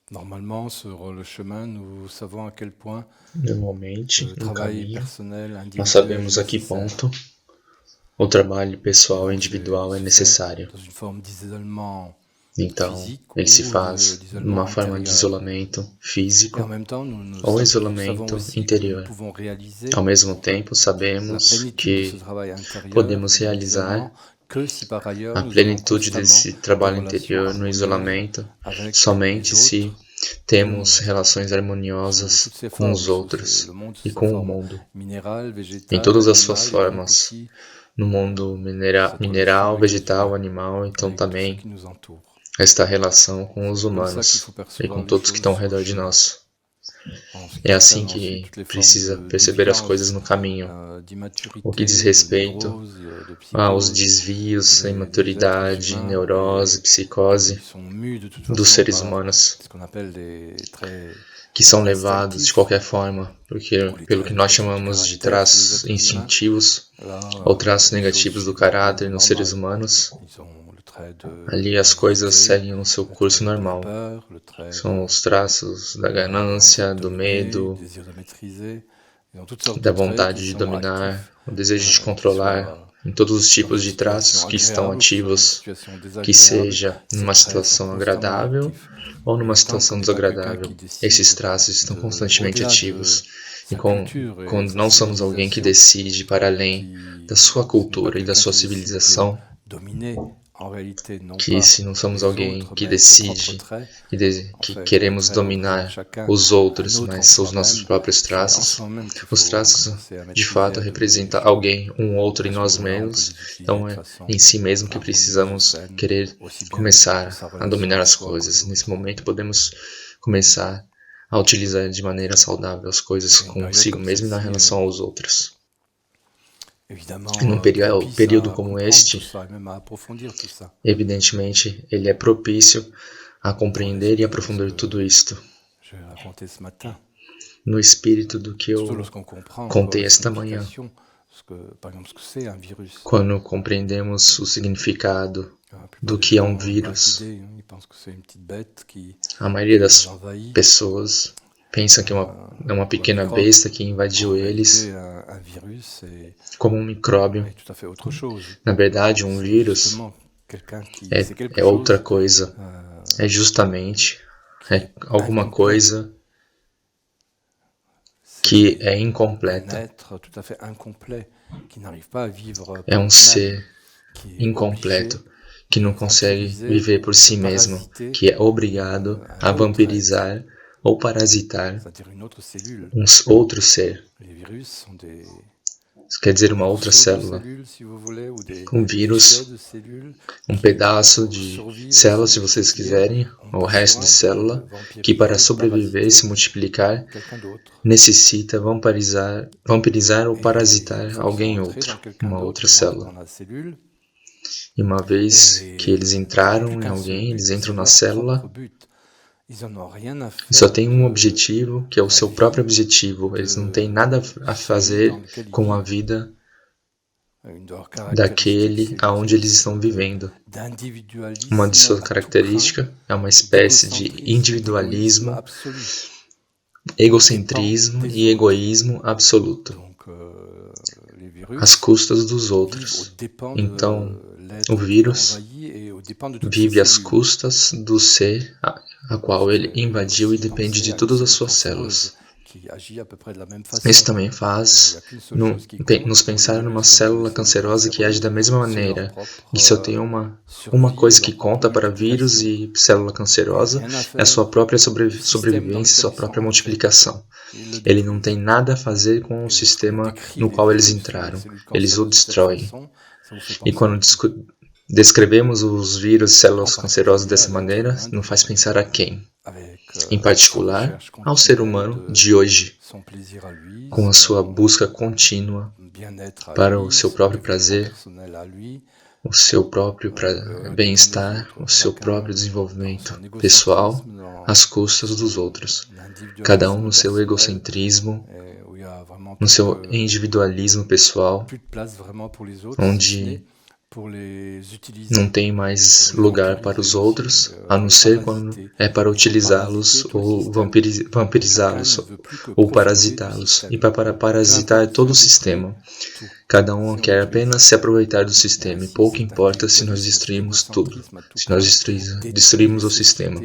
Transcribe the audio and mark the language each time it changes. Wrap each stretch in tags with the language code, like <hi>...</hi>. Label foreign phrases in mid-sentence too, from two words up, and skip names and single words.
<fr>Normalement, sur le chemin, nous savons à quel point</fr> <pt>Normalmente,</pt> <fr>le</fr> <pt>no</pt> <fr>travail</fr> <pt>caminho,</pt> <fr>personnel,</fr> <pt>nós</pt> <fr>individuel est</fr> <pt>sabemos a que</pt> <fr>nécessaire.</fr> <pt>ponto o trabalho pessoal e</pt> <fr>Souvent,</fr> <pt>individual é</pt> <fr>se fait</fr> <pt>necessário.</pt> <fr>dans une forme d'isolement</fr> <pt>Então,</pt> <fr>physique</fr> <pt>ele se</pt> <fr>ou</fr> <pt>faz</pt> <fr>d'isolement</fr> <pt>numa forma de</pt> <fr>intérieur.</fr> <pt>isolamento</pt> <fr>Et en</fr> <pt>físico</pt> <fr>même temps, nous</fr> <pt>ou</pt> <fr>savons</fr> <pt>isolamento</pt> <fr>aussi que nous</fr> <pt>interior.</pt> <fr>pouvons réaliser</fr> <pt>Ao mesmo tempo,</pt> <fr>la</fr> <pt>sabemos</pt> <fr>plénitude de ce</fr> <pt>que</pt> <fr>travail intérieur</fr> <pt>podemos</pt> <fr>dans l'isolement</fr> <pt>realizar</pt> <fr>que si par ailleurs</fr> <pt>a</pt> <fr>nous avons</fr> <pt>plenitude</pt> <fr>constamment</fr> <pt>desse</pt> <fr>des</fr> <pt>trabalho</pt> <fr>relations</fr> <pt>interior no</pt> <fr>harmonieuses</fr> <pt>isolamento</pt> <fr>avec les</fr> <pt>somente se</pt> <fr>autres et le</fr> <pt>temos</pt> <fr>monde,</fr> <pt>relações</pt> <fr>sous toutes</fr> <pt>harmoniosas</pt> <fr>ses</fr> <pt>com os</pt> <fr>formes, le</fr> <pt>outros</pt> <fr>monde sous</fr> <pt>e</pt> <fr>ses</fr> <pt>com o</pt> <fr>formes</fr> <pt>mundo,</pt> <fr>minérale,</fr> <pt>em</pt> <fr>végétale,</fr> <pt>todas as suas</pt> <fr>animale, et donc</fr> <pt>formas,</pt> <fr>aussi</fr> <pt>no mundo</pt> <fr>cette relation</fr> <pt>mineral,</pt> <fr>avec les</fr> <pt>vegetal,</pt> <fr>humains,</fr> <pt>animal, então</pt> <fr>avec tout ce</fr> <pt>também</pt> <fr>qui nous entoure.</fr> <pt>esta relação com os</pt> <fr>C'est comme ça qu'il faut</fr> <pt>humanos e</pt> <fr>percevoir</fr> <pt>com</pt> <fr>les</fr> <pt>todos que</pt> <fr>choses</fr> <pt>estão ao</pt> <fr>sur le</fr> <pt>redor de</pt> <fr>chemin.</fr> <pt>nós.</pt> <fr>En ce qui</fr> <pt>É assim</pt> <fr>concerne ensuite</fr> <pt>que</pt> <fr>toutes les formes</fr> <pt>precisa</pt> <fr>de</fr> <pt>perceber as</pt> <fr>déviance,</fr> <pt>coisas no caminho. O que diz</pt> <fr>d'immaturité, de</fr> <pt>respeito</pt> <fr>névrose, de</fr> <pt>aos</pt> <fr>psychose,</fr> <pt>desvios, a</pt> <fr>des êtres</fr> <pt>imaturidade,</pt> <fr>humains et</fr> <pt>neurose,</pt> <fr>qui</fr> <pt>psicose</pt> <fr>sont mus de toute</fr> <pt>dos</pt> <fr>façon</fr> <pt>seres</pt> <fr>par</fr> <pt>humanos</pt> <fr>ce qu'on appelle des traits</fr> <pt>que são levados de</pt> <fr>instinctifs,</fr> <pt>qualquer forma</pt> <fr>ou les</fr> <pt>pelo que</pt> <fr>traits</fr> <pt>nós</pt> <fr>négatifs du</fr> <pt>chamamos de</pt> <fr>caractère chez les</fr> <pt>traços</pt> <fr>êtres humains.</fr> <pt>instintivos</pt> <fr>Là,</fr> <pt>ou traços</pt> <fr>les choses</fr> <pt>negativos do</pt> <fr>suivent leur</fr> <pt>caráter</pt> <fr>cours</fr> <pt>nos seres</pt> <fr>normal.</fr> <pt>humanos.</pt> <fr>Ils ont le trait de</fr> <pt>Ali</pt> <fr>la</fr> <pt>as coisas</pt> <fr>vanité,</fr> <pt>seguem o seu</pt> <fr>le trait</fr> <pt>curso</pt> <fr>de la</fr> <pt>normal.</pt> <fr>rampeur, le trait</fr> <pt>São</pt> <fr>de</fr> <pt>os traços da</pt> <fr>la volonté de</fr> <pt>ganância, do</pt> <fr>dominer, du</fr> <pt>medo,</pt> <fr>désir de maîtriser. Ils ont toutes sortes de</fr> <pt>da</pt> <fr>traits qui</fr> <pt>vontade de</pt> <fr>sont</fr> <pt>dominar,</pt> <fr>actifs,</fr> <pt>o desejo de</pt> <fr>qui</fr> <pt>controlar,</pt> <fr>soient</fr> <pt>em todos os</pt> <fr>dans</fr> <pt>tipos</pt> <fr>une</fr> <pt>de</pt> <fr>situation</fr> <pt>traços que estão</pt> <fr>agréable ou que ce soit dans une</fr> <pt>ativos,</pt> <fr>situation</fr> <pt>que</pt> <fr>désagréable,</fr> <pt>seja</pt> <fr>ces</fr> <pt>numa</pt> <fr>traits sont</fr> <pt>situação</pt> <fr>constamment</fr> <pt>agradável</pt> <fr>actifs.</fr> <pt>ou</pt> <fr>Et</fr> <pt>numa</pt> <fr>tant qu'on</fr> <pt>situação</pt> <fr>n'est pas quelqu'un qui</fr> <pt>desagradável. Esses</pt> <fr>décide</fr> <pt>traços estão constantemente</pt> <fr>au-delà de</fr> <pt>ativos. E</pt> <fr>sa culture et</fr> <pt>quando</pt> <fr>sa</fr> <pt>não somos alguém que</pt> <fr>civilisation,</fr> <pt>decide para além da</pt> <fr>qui,</fr> <pt>sua</pt> <fr>ce n'est pas</fr> <pt>cultura e da</pt> <fr>quelqu'un</fr> <pt>sua</pt> <fr>qui décide de</fr> <pt>civilização,</pt> <fr>dominer en réalité non</fr> <pt>que</pt> <fr>pas</fr> <pt>se não somos</pt> <fr>les</fr> <pt>alguém</pt> <fr>autres,</fr> <pt>que</pt> <fr>mais ses propres</fr> <pt>decide</pt> <fr>traits. En</fr> <pt>que</pt> <fr>fait, les</fr> <pt>queremos</pt> <fr>traits représentent</fr> <pt>dominar</pt> <fr>chacun</fr> <pt>os</pt> <fr>un</fr> <pt>outros,</pt> <fr>autre en</fr> <pt>mas os nossos</pt> <fr>soi-même.</fr> <pt>próprios</pt> <fr>C'est en</fr> <pt>traços,</pt> <fr>soi-même qu'il</fr> <pt>os</pt> <fr>faut</fr> <pt>traços</pt> <fr>commencer à</fr> <pt>de</pt> <fr>maîtriser,</fr> <pt>fato</pt> <fr>à dominer les</fr> <pt>representam</pt> <fr>choses.</fr> <pt>alguém, um outro</pt> <fr>Et</fr> <pt>em</pt> <fr>à ce</fr> <pt>nós</pt> <fr>moment-là, on peut</fr> <pt>mesmos.</pt> <fr>les utiliser</fr> <pt>Então</pt> <fr>de</fr> <pt>é</pt> <fr>façon</fr> <pt>em si mesmo que</pt> <fr>harmonieuse et</fr> <pt>precisamos</pt> <fr>saine,</fr> <pt>querer</pt> <fr>aussi bien pour</fr> <pt>começar</pt> <fr>sa</fr> <pt>a</pt> <fr>relation</fr> <pt>dominar</pt> <fr>à</fr> <pt>as</pt> <fr>soi qu'aux</fr> <pt>coisas. Nesse</pt> <fr>autres.</fr> <pt>momento podemos começar a utilizar de maneira saudável as coisas</pt> <fr>Et une période</fr> <pt>consigo</pt> <fr>comme</fr> <pt>mesmo e na</pt> <fr>celle-ci</fr> <pt>relação aos outros. E</pt> <fr>évidemment</fr> <pt>num</pt> <fr>propice</fr> <pt>período</pt> <fr>à</fr> <pt>como</pt> <fr>comprendre tout</fr> <pt>este,</pt> <fr>ça et même à approfondir tout ça.</fr> <pt>evidentemente, ele é propício a</pt> <fr>Dans</fr> <pt>compreender e</pt> <fr>l'esprit de ce</fr> <pt>aprofundar</pt> <fr>que</fr> <pt>tudo isto.</pt> <fr>j'ai raconté ce matin.</fr> <pt>No espírito do que</pt> <fr>Surtout</fr> <pt>eu</pt> <fr>lorsqu'on comprend encore</fr> <pt>contei</pt> <fr>la</fr> <pt>esta manhã,</pt> <fr>signification, par exemple, ce que c'est un virus.</fr> <pt>quando compreendemos o significado</pt> <fr>La plupart</fr> <pt>do</pt> <fr>des</fr> <pt>que é um</pt> <fr>gens n'ont pas</fr> <pt>vírus.</pt> <fr>d'idée, ils pensent que c'est une petite bête</fr> <pt>A maioria</pt> <fr>les</fr> <pt>das</pt> <fr>envahit.</fr> <pt>pessoas pensa que é uma</pt> <fr>Ou un</fr> <pt>pequena</pt> <fr>microbe.</fr> <pt>besta que invadiu</pt> <fr>En</fr> <pt>eles</pt> <fr>réalité, un virus</fr> <pt>como um micróbio.</pt> <fr>est tout à fait autre chose.</fr> <pt>Na verdade, um</pt> <fr>C'est</fr> <pt>vírus</pt> <fr>justement quelqu'un qui, c'est quelque</fr> <pt>é outra</pt> <fr>chose</fr> <pt>coisa. É justamente</pt> <fr>qui est</fr> <pt>alguma</pt> <fr>incomplet.</fr> <pt>coisa que é</pt> <fr>Un</fr> <pt>incompleta.</pt> <fr>être tout à fait incomplet, qui n'arrive pas à vivre</fr> <pt>É</pt> <fr>par</fr> <pt>um</pt> <fr>lui-même,</fr> <pt>ser</pt> <fr>qui est</fr> <pt>incompleto</pt> <fr>obligé</fr> <pt>que não</pt> <fr>de</fr> <pt>consegue</pt> <fr>vampiriser</fr> <pt>viver por</pt> <fr>ou de</fr> <pt>si mesmo,</pt> <fr>parasiter</fr> <pt>que é obrigado</pt> <fr>un</fr> <pt>a</pt> <fr>autre être,</fr> <pt>vampirizar ou parasitar</pt> <fr>c'est-à-dire une autre cellule.</fr> <pt>um outro ser.</pt> <fr>Les virus sont des</fr> <pt>Isso quer dizer uma outra</pt> <fr>morceaux de</fr> <pt>célula.</pt> <fr>cellules, si vous voulez, ou des</fr> <pt>Um</pt> <fr>déchets</fr> <pt>vírus,</pt> <fr>de cellules</fr> <pt>um</pt> <fr>qui,</fr> <pt>pedaço</pt> <fr>pour</fr> <pt>de</pt> <fr>survivre et se</fr> <pt>célula, se vocês</pt> <fr>multiplier,</fr> <pt>quiserem,</pt> <fr>ont</fr> <pt>ou o resto de</pt> <fr>besoin de</fr> <pt>célula, que para</pt> <fr>vampiriser, de</fr> <pt>sobreviver e se</pt> <fr>parasiter</fr> <pt>multiplicar</pt> <fr>quelqu'un d'autre.</fr> <pt>necessita vampirizar ou</pt> <fr>Et une</fr> <pt>parasitar</pt> <fr>fois qu'ils sont</fr> <pt>alguém</pt> <fr>entrés</fr> <pt>outro,</pt> <fr>dans quelqu'un</fr> <pt>uma</pt> <fr>d'autre,</fr> <pt>outra</pt> <fr>ils rentrent dans</fr> <pt>célula.</pt> <fr>la cellule</fr> <pt>E uma vez que eles</pt> <fr>et ils n'ont plus</fr> <pt>entraram em</pt> <fr>qu'un seul</fr> <pt>alguém,</pt> <fr>but,</fr> <pt>eles</pt> <fr>c'est</fr> <pt>entram na</pt> <fr>leur propre</fr> <pt>célula</pt> <fr>but. Ils n'en ont rien à</fr> <pt>e só</pt> <fr>faire</fr> <pt>tem um objetivo, que é o</pt> <fr>la</fr> <pt>seu próprio</pt> <fr>vie</fr> <pt>objetivo. Eles não têm</pt> <fr>de</fr> <pt>nada a</pt> <fr>celui dans</fr> <pt>fazer</pt> <fr>lequel ils</fr> <pt>com a</pt> <fr>vivent.</fr> <pt>vida</pt> <fr>Une de leurs caractéristiques,</fr> <pt>daquele</pt> <fr>c'est une</fr> <pt>aonde eles</pt> <fr>espèce</fr> <pt>estão vivendo. Uma de</pt> <fr>d'individualisme</fr> <pt>suas</pt> <fr>à tout craint,</fr> <pt>características é uma espécie de</pt> <fr>d'égocentrisme et d'égoïsme</fr> <pt>individualismo,</pt> <fr>absolu.</fr> <pt>egocentrismo e egoísmo absoluto,</pt> <fr>Donc, les</fr> <pt>às</pt> <fr>virus</fr> <pt>custas dos</pt> <fr>vivent aux</fr> <pt>outros.</pt> <fr>dépens</fr> <pt>Então,</pt> <fr>de</fr> <pt>o</pt> <fr>l'être qui l'a</fr> <pt>vírus</pt> <fr>envahi et aux dépens de toutes ses</fr> <pt>vive às</pt> <fr>cellules.</fr> <pt>custas do ser a qual ele</pt> <fr>Il faut</fr> <pt>invadiu e</pt> <fr>aussi</fr> <pt>depende</pt> <fr>penser</fr> <pt>de</pt> <fr>à une</fr> <pt>todas as</pt> <fr>cellule</fr> <pt>suas</pt> <fr>cancéreuse</fr> <pt>células.</pt> <fr>qui agit à peu près de la même</fr> <pt>Isso</pt> <fr>façon.</fr> <pt>também</pt> <fr>Il n'y</fr> <pt>faz</pt> <fr>a qu'une seule chose qui</fr> <pt>nos</pt> <fr>compte pour les</fr> <pt>pensar numa</pt> <fr>virus comme pour les</fr> <pt>célula</pt> <fr>cellules</fr> <pt>cancerosa que age</pt> <fr>cancéreuses,</fr> <pt>da mesma</pt> <fr>c'est leur</fr> <pt>maneira.</pt> <fr>propre</fr> <pt>E só tem uma</pt> <fr>survie et</fr> <pt>coisa que</pt> <fr>leur propre</fr> <pt>conta para vírus</pt> <fr>multiplication.</fr> <pt>e célula</pt> <fr>Il</fr> <pt>cancerosa</pt> <fr>n'y a rien à</fr> <pt>é a</pt> <fr>faire</fr> <pt>sua própria</pt> <fr>du système dans</fr> <pt>sobrevivência,</pt> <fr>lequel</fr> <pt>sua</pt> <fr>ils sont</fr> <pt>própria</pt> <fr>entrés.</fr> <pt>multiplicação.</pt> <fr>Ils le</fr> <pt>Ele não tem</pt> <fr>détruisent.</fr> <pt>nada a fazer com o</pt> <fr>Et lorsqu'on</fr> <pt>sistema</pt> <fr>décrit</fr> <pt>no</pt> <fr>les</fr> <pt>qual eles</pt> <fr>virus ou les</fr> <pt>entraram.</pt> <fr>cellules</fr> <pt>Eles o</pt> <fr>cancéreuses de cette</fr> <pt>destroem.</pt> <fr>façon, ça vous fait</fr> <pt>E</pt> <fr>penser</fr> <pt>quando</pt> <fr>à qui?</fr> <pt>descrevemos os vírus, células</pt> <fr>En</fr> <pt>cancerosas</pt> <fr>particulier à</fr> <pt>dessa</pt> <fr>l'être</fr> <pt>maneira,</pt> <fr>humain</fr> <pt>não faz</pt> <fr>d'aujourd'hui,</fr> <pt>pensar a quem?</pt> <fr>avec</fr> <pt>Em</pt> <fr>sa</fr> <pt>particular,</pt> <fr>recherche</fr> <pt>ao ser</pt> <fr>continuelle</fr> <pt>humano</pt> <fr>de</fr> <pt>de hoje,</pt> <fr>son plaisir à lui,</fr> <pt>com a sua</pt> <fr>son</fr> <pt>busca contínua</pt> <fr>bien-être à</fr> <pt>para o</pt> <fr>lui,</fr> <pt>seu</pt> <fr>son</fr> <pt>próprio</pt> <fr>développement</fr> <pt>prazer,</pt> <fr>personnel à lui,</fr> <pt>o seu próprio</pt> <fr>le dépens des</fr> <pt>bem-estar,</pt> <fr>autres.</fr> <pt>o seu</pt> <fr>Chacun</fr> <pt>próprio</pt> <fr>dans</fr> <pt>desenvolvimento</pt> <fr>son</fr> <pt>pessoal,</pt> <fr>égocentrisme, dans</fr> <pt>às custas dos outros. Cada um</pt> <fr>l'individualisme</fr> <pt>no seu</pt> <fr>personnel,</fr> <pt>egocentrismo,</pt> <fr>où il y a vraiment</fr> <pt>no seu individualismo pessoal,</pt> <fr>plus de place vraiment pour les autres, si ce n'est</fr> <pt>onde Não tem mais lugar para os outros, a não ser quando é para utilizá-los ou vampirizá-los ou parasitá-los. E para parasitar todo o sistema. Cada um quer apenas se aproveitar do sistema, e pouco importa se nós destruímos tudo, se nós destruímos o sistema.</pt>